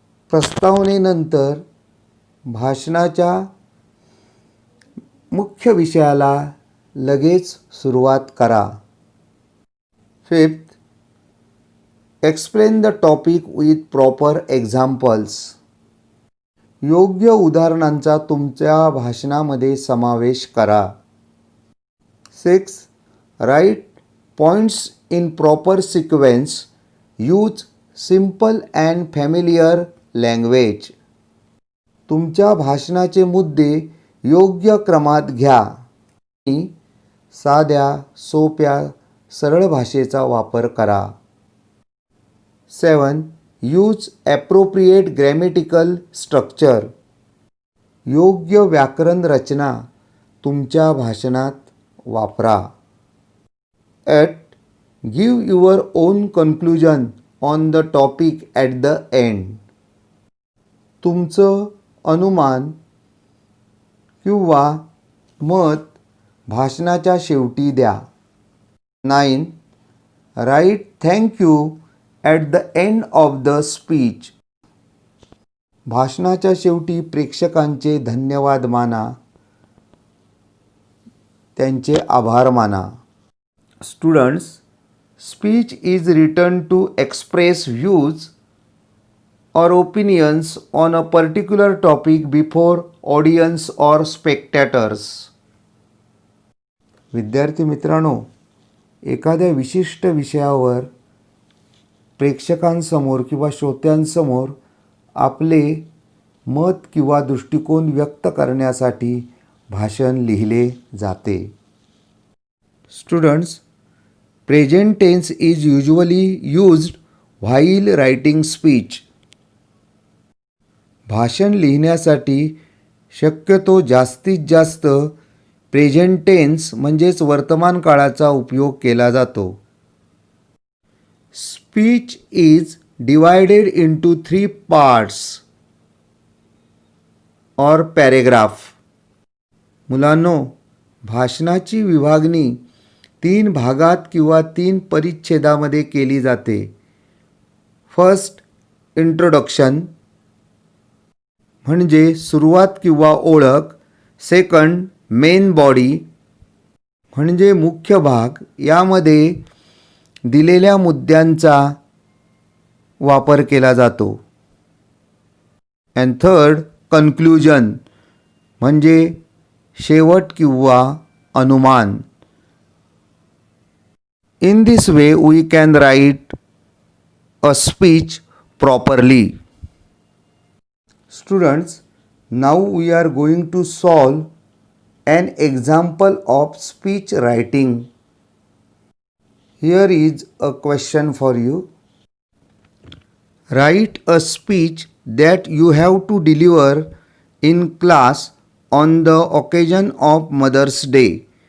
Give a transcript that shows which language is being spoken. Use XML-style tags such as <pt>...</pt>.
<mr>प्रस्तावनेनंतर भाषणाच्या मुख्य विषयाला लगेच सुरुवात करा.</mr> <en>Fifth, explain the topic with proper examples.</en> <mr>योग्य उदाहरणांचा तुमच्या भाषणामध्ये समावेश करा.</mr> <en>Six, write points in proper sequence. Use simple and familiar language.</en> <mr>तुमच्या भाषणाचे मुद्दे योग्य क्रमात घ्या आणि साध्या, सोप्या, सरळ भाषेचा वापर करा.</mr> <en>7. Use appropriate grammatical structure.</en> <mr>योग्य व्याकरण रचना तुमच्या भाषणात वापरा.</mr> <en>8. Give your own conclusion on the topic at the end.</en> <mr>तुमचं अनुमान किंवा मत भाषणाच्या शेवटी द्या. 9.</mr> <en>Write thank you at the end of the speech.</en> <mr>भाषणाच्या शेवटी प्रेक्षकांचे धन्यवाद माना, त्यांचे आभार माना.</mr> <en>Students, speech is written to express views or opinions on a particular topic before audience or spectators.</en> <mr>विद्यार्थी मित्रांनो, एखाद्या विशिष्ट विषयावर प्रेक्षकांसमोर किंवा श्रोत्यांसमोर आपले मत किंवा दृष्टिकोन व्यक्त करण्यासाठी भाषण लिहिले जाते.</mr> <en>Students, present tense is usually used while writing speech.</en> <mr>भाषण लिहिण्यासाठी शक्यतो जास्तीत जास्त प्रेझेंट टेन्स म्हणजेच वर्तमान काळाचा उपयोग केला जातो.</mr> <en>Speech is divided into 3 parts or paragraph.</en> <mr>मुलांनो, भाषणाची विभागणी 3 भागात किंवा 3 परिच्छेदामध्ये केली जाते. फर्स्ट, इंट्रोडक्शन म्हणजे सुरुवात किंवा ओळख. सेकंड, मेन बॉडी म्हणजे मुख्य भाग, यामध्ये दिलेल्या मुद्द्यांचा वापर केला जातो.</mr> <en>and third,</en> <mr>कन्क्लुजन म्हणजे शेवट किंवा अनुमान.</mr> <en>In this way we can write a speech properly. Students, now we are going to solve an example of speech writing. Here is a question for you. Write a speech that you have to deliver in class on the occasion of Mother's Day.</en>